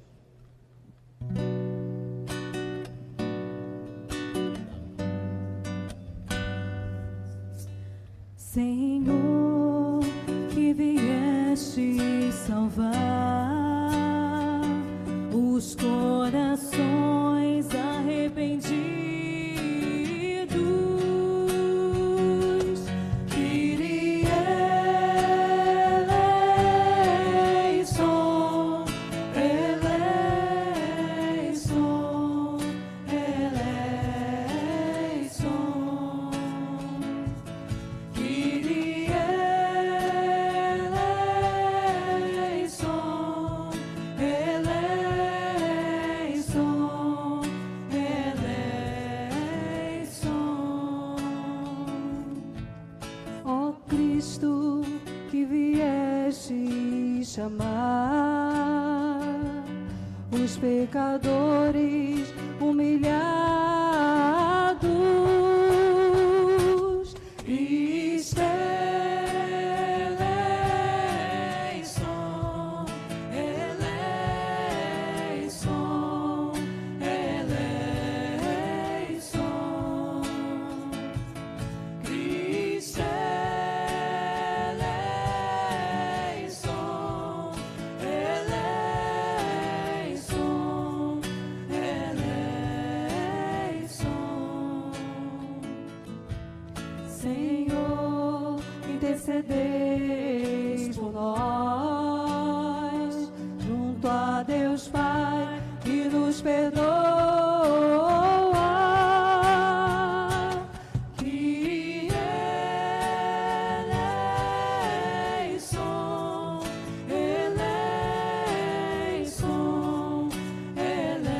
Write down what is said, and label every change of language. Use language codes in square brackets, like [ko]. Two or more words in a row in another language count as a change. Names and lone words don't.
[pt] Senhor, que vieste salvar os corações arrependidos, [el] Κύριε ελέησον, ελέησον, ελέησον. Κύριε ελέησον, ελέησον, ελέησον. [pt] Ó Cristo, que vieste chamar os pecadores humilhados, [el] Χριστέ ελέησον, ελέησον, ελέησον. Χριστέ ελέησον, ελέησον, ελέησον. [pt] Senhor, intercedeis por nós, junto a Deus Pai, que nos perdoa. [el] Κύριε ελέησον, ελέησον, ελέησον.